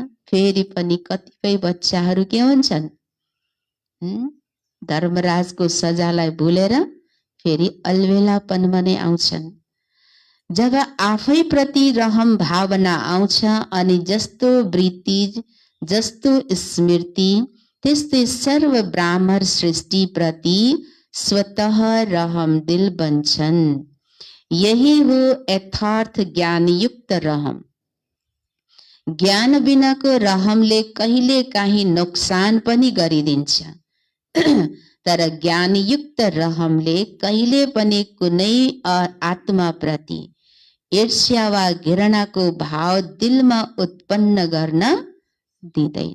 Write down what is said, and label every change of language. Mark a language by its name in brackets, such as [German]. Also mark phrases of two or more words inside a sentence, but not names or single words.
[Nepali] फेरि पनि कतिपय बच्चाहरू के हुन्छन्? धर्मराजको सजालाई भुलेर फेरि अलवेलापनमा नै आउँछन्। जब आफै प्रति रहम भावना आउँछ अनि जस्तो वृत्ति, जस्तो स्मृति, त्यस्तै सर्व ब्राह्मण सृष्टि प्रति स्वतः रहम दिल बन्छन्। यही हो यथार्थ ज्ञानयुक्त रहम। ज्ञान बिनाको रहमले कहिले काहीँ नोक्सान पनि गरिदिन्छ, तर ज्ञानयुक्त रहमले कहिले पनि कुनै आत्मा प्रति ईर्ष्या वा घृणाको भाव दिलमा उत्पन्न गर्न दिँदैन।